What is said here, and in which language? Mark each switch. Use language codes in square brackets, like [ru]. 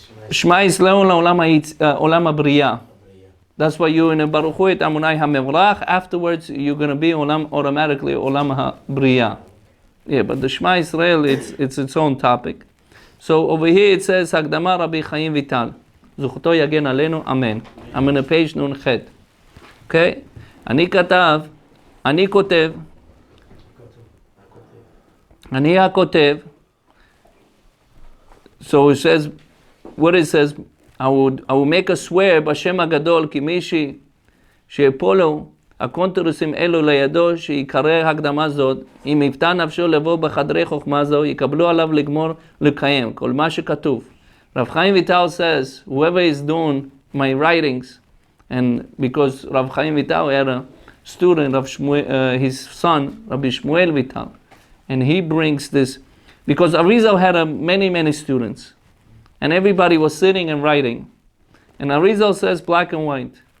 [he] Shema Yisrael Olam HaBriya. [en] That's why you're in a Baruch Hu et Amunai HaMevrach. Afterwards, you're going to be automatically Olam HaBriya. Yeah, but the Shema Yisrael, it's its own topic. So over here it says, Hakdama Rabbi Chaim Vital. [he] Zuchto Yagen Aleinu, Amen. [en] I'm on page Nun Chet. Okay? [he] אני כותב, אני הכותב, [en] so it says, what it says, I will make a swear [he] בשם הגדול, כי מי שיפולו הקונטרסים אלו לידו, שיקרא הקדמה זאת, אם יפתע נפשו לבוא בחדרי חוכמה זו, יקבלו עליו לגמור לקיים, כל מה שכתוב. [en] Rav Chaim Vital says, whoever is doing my writings, and because Rav Chaim Vital had a student, his son, Rabbi Shmuel Vital. And he brings this, because Arizal had many students. And everybody was sitting and writing. And Arizal says black and white.